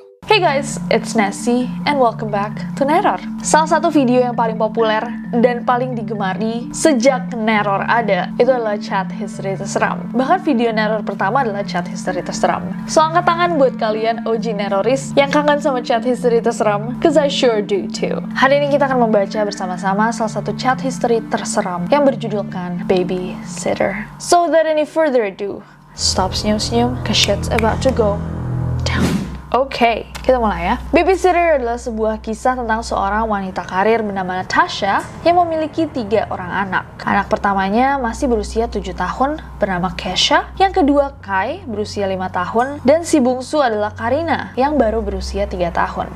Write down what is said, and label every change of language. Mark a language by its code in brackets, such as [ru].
[en] Hey guys, it's Nessie and welcome back to Neror. [id] Salah satu video yang paling populer dan paling digemari sejak Neror ada itu adalah chat history terseram. Bahkan video Neror pertama adalah chat history terseram. [en] So [id] angkat tangan buat kalian OG Neroris yang kangen sama chat history terseram, [en] cause I sure do too. [id] Hari ini kita akan membaca bersama-sama salah satu chat history terseram yang berjudulkan Babysitter. [en] So without any further ado, [id] stop senyum-senyum, [en] cause shit's about to go down. [id] Oke, kita mulai ya. Babysitter adalah sebuah kisah tentang seorang wanita karir bernama Natasha yang memiliki 3 orang anak. Anak pertamanya masih berusia 7 tahun, bernama Kesha. Yang kedua Kai, berusia 5 tahun. Dan si bungsu adalah Karina, yang baru berusia 3 tahun.